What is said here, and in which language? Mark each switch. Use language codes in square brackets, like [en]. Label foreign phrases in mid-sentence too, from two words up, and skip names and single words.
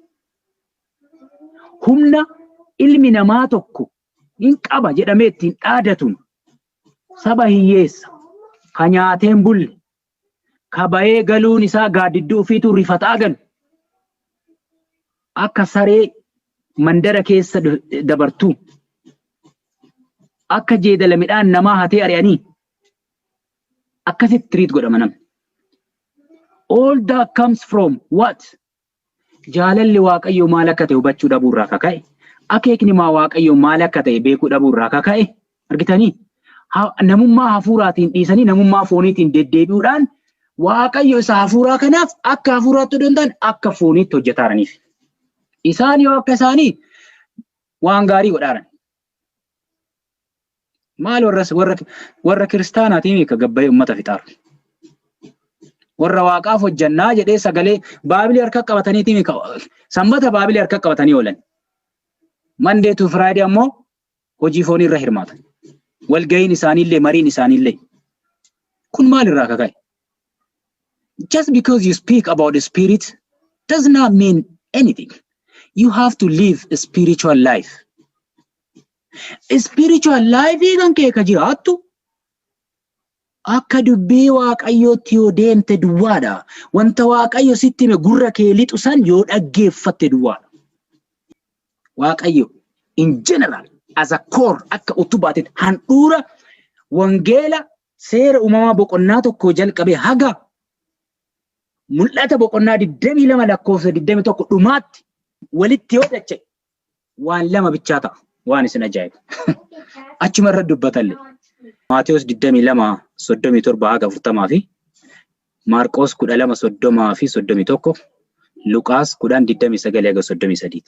[om] Humna ilmi namaa tokko hin qaba jedhamee ittiin dhaadatuun saba hiyyeessa ka nyaateen bulle ka ba'ee galuun isaa gaaddidduu ofiitu rifataa galu akka saree mandara keessa dabartuu akka jeedala midhaan namaa hatee ari'anii akkasitti tiriit godhama namni. [en] All that comes from what? [om] Jaalalli Waaqayyoo maal akka ta'e hubachuu dhabuurraa kaka'e. Akeekni Waaqayyoo maal akka ta'e beekuu dhabuurraa kaka'e. Argitanii? Namummaa hafuuraatiin dhiisanii namummaa fooniitiin deddeebi'uudhaan Waaqayyo isa hafuuraa kanaaf akka hafuuraatti odoo hin taane akka fooniitti hojjetaaraniif. Isaan yoo akka isaanii waan gaarii godhaaran. Maal warra kiristaanaatiin ka gabbayee uummata fixaaru. Warra Waaqaaf hojjannaa jedhee sagalee Baabilii harka qabataniitiin sanbata Baabilii harka qabatanii oolan. [en] Monday to Friday [om] ammoo hojii foonii irra hirmaatan. Walga'iin isaaniillee mariin isaaniillee. Kun maalirraa kaka'e? [en] Just because you speak about the spirit does not mean anything. You have to live a spiritual life. A spiritual life [om] kan kee ka jiraattu akka dubbii Waaqayyootti yoo deemte duwwaadha. Wanta Waaqayyo sitti hime gurra kee lixu san yoo dhaggeeffatte duwwaadha. Waaqayyo [en] in general as a core [om] akka utubaatti handhuura wangeela seera uumamaa boqonnaa tokko jalqabee haga mul'ata boqonnaa 22 lakkoofsa 21 dhumaatti walitti yoo dache waan lama bichaa ta'a. Waan isin ajaa'ibu. Achuma irra dubbatalle. Maatiyos 22:37 haga 40 fi Maarqos 12:30 fi 31 Luqaas 10:29 haga 33.